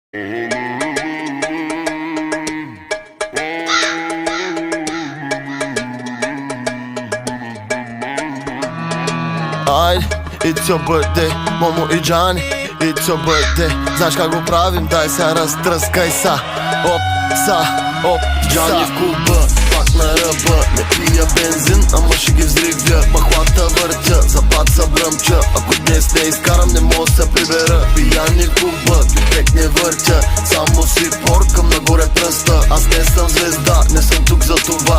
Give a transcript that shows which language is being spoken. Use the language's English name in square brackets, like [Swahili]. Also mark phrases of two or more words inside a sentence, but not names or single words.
[Macedonian] Ajde, [English] it's your birthday, Momo i Gianni, it's your birthday. [Macedonian] Znaš kako go pravim, daj se rastrskaj sa. [Bulgarian] Op, sa, op, Gianni в клуба, пак на ръба. Не пия бензин, ама ще ги взривя. Махлата въртя, запад са бръмча. Ако днес не изкарам, не мога се прибера. Пияни в клуба, пипек не въртя. Само си поркам нагоре пръста. Аз не съм звезда, не съм тук за това.